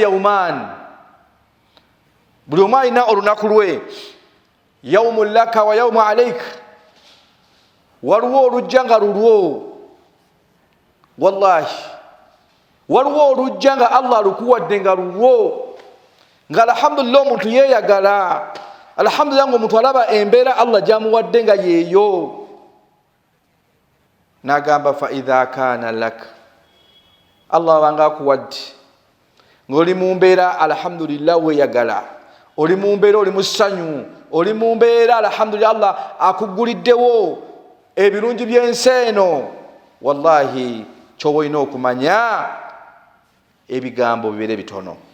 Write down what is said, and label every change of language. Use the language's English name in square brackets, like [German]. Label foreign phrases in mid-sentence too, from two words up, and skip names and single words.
[Ganda] yawman buli omwe alina olunaku lwe [Arabic] يوم لك ويوم عليك [Ganda] waliwo olujja nga lulwo wallahi waliwo olujja nga Allah alukuwadde nga lulwo nga alhamdulillah omuntu yeeyagala alhamdulillah ng'omuntu alaba embeera Allah gyamuwadde nga yeeyo n'agamba [Arabic] فإذا كان لك [Ganda] Allah abanga akuwadde ng'oli mu mbeera alhamdulillah weeyagala oli mu mbeera oli mu ssanyu oli mu mbeera alhamdulillah Allah akugguliddewo ebirungi by'ensi eno wallahi ky'oba olina okumanya ebigambo bibeere bitono